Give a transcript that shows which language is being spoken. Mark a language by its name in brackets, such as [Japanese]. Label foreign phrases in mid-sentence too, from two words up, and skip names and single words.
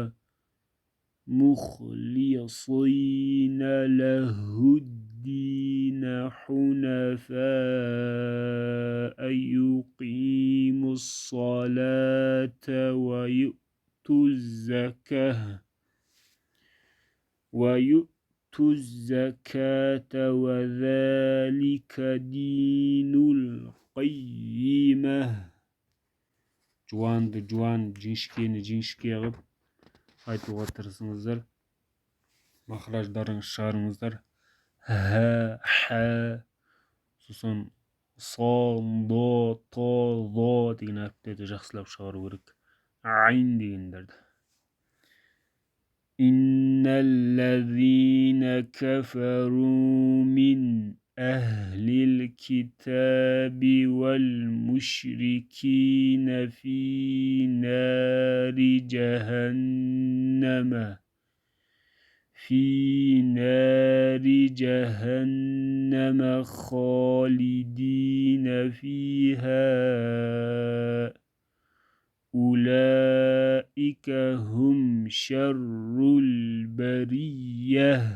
[Arabic] مخلصين له الدين حنفاء يقيموا الصلاة ويؤتوا الزكاة وذلك دين القيمة. [Kazakh] Жуанды жуан, жіңішкені жіңішке қылып айтуға тырысыңыздар. Махраждарыңыз шығарыңыздар. Ха, сосын сол, до, то, ло деген әріптерді жақсылап шығару керек. [Arabic] Айн дегендерді. إن الذين كفروا من أهل الكتاب والمشركين في نار جهنم خالدين فيها أولئك هم شر البرية.